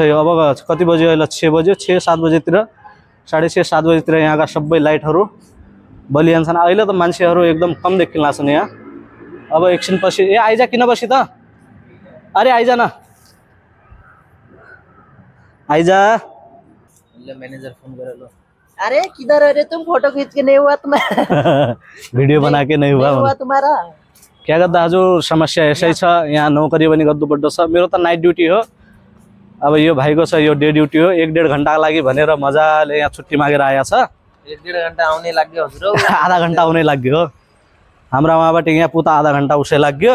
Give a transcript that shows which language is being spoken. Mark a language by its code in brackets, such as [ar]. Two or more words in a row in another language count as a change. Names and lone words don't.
[ne] यो अब कति बजे अहिले? 6 बजे 6-7 बजेतिर 6:30-7 बजेतिर यहाँका सबै लाइटहरू बलिहाल्छन्। अहिले त मान्छेहरू एकदम कम देखिन लाग्छन् यहाँ। अब एकछिन पछि ए आइजा, किन बसी त? अरे आइजा न, आइजा। [hi] मैनेजर फोन कर लो। अरे किधर है रे तुम? फोटो खींच के नहीं हुआ तुम्हारा? वीडियो बना के नहीं हुआ तुम्हारा? [ne] क्या गर्दा हजुर समस्या यसै छ। यहाँ नोकरी पनि गर्नुपर्दो छ। मेरो त नाइट ड्युटी हो। अब यो भाइको छ यो डे ड्युटी हो। 1-1.5 घन्टाको लागि भनेर मजाले यहाँ छुट्टी मागेर आया छ। 1-1.5 घन्टा आउने लाग्यो हजुर। आधा घन्टा आउने लाग्यो। हाम्रा वहाँबाट यहाँ पुता आधा घन्टा उसै लाग्यो।